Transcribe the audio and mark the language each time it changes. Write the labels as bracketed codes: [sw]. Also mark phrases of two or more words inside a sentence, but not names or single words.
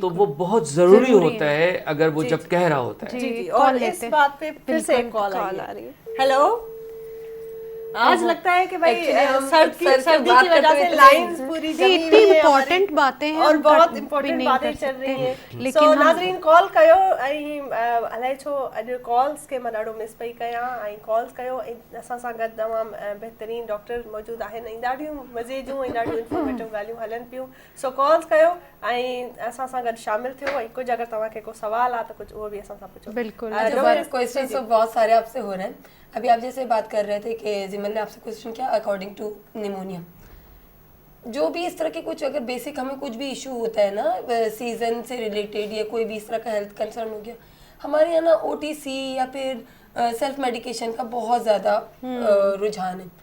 [ur] تو وہ بہت ضروری ہوتا ہے اگر وہ جب کہہ رہا ہوتا ہے. جی. اور اس بات پہ پھر سے ایک کال آ رہی ہے. ہیلو, آج لگتا ہے کہ بھائی سردی کی وجہ سے لائنز پوری جمی ہوئی ہیں, امپورٹنٹ باتیں ہیں اور بہت امپورٹنٹ باتیں چل رہی ہیں. سو ناظرین کال [sd] कयो ऐं अलाए छो अॼु कॉल्स खे मां ॾाढो मिस पई कयां, ऐं कॉल्स कयो. असां सां गॾु तमामु बहितरीनु डॉक्टर मौजूदु आहिनि ऐं ॾाढियूं मज़े जूं ऐं ॾाढियूं इंफॉर्मेटिव ॻाल्हियूं हलनि पियूं. सो कॉल्स कयो ऐं असां सां गॾु शामिल थियो. ऐं कुझु अगरि तव्हांखे को सवाल आहे त कुझु उहो बि असां सां पुछो. [ur] बिल्कुल. کوئسچن تو بہت سارے آپ سے ہو رہے ہیں۔ ابھی آپ جیسے بات کر رہے تھے کہ جمل نے آپ سے کوئسچن کیا [en] according to [ur] نمونیا، جو بھی اس طرح کے کچھ اگر بیسک ہمیں کچھ بھی ایشو ہوتا ہے نا سیزن سے ریلیٹڈ یا کوئی بھی اس طرح کا [en] health concern [ur] ہو گیا، ہمارے یہاں نا OTC یا پھر [en] self medication [ur] کا بہت زیادہ رجحان ہے.